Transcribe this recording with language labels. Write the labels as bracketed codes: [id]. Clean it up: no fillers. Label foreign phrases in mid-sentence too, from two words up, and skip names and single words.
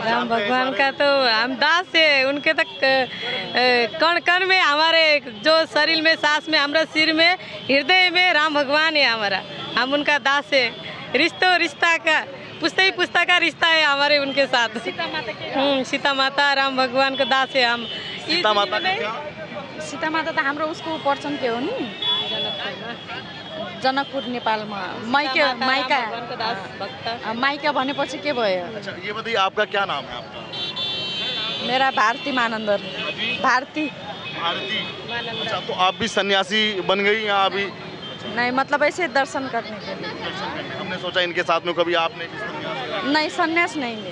[hi] राम भगवान का तो हम दास है, उनके तक कण कण में, हमारे जो शरीर में, सांस में, हमारे सिर में, हृदय में राम भगवान है हमारा, हम उनका दास है। रिश्ता का पुश्ता का रिश्ता है हमारे उनके साथ। सीता माता राम भगवान का दास है हम। सीता माता का क्या? [ne] सीता माता त हाम्रो उसको पर्सन के हो नि, जनकपुर नेपालमा माइका माइका भनेपछि के भयो? [hi] अच्छा ये बताइए आपका क्या नाम है आपका? मेरा भारती मानंदर। भारती। अच्छा तो आप भी सन्यासी बन गई या अभी? नहीं, मतलब ऐसे दर्शन करने के लिए। हमने सोचा इनके साथ में कभी आपने भी सन्यास? नहीं, सन्यास नहीं है।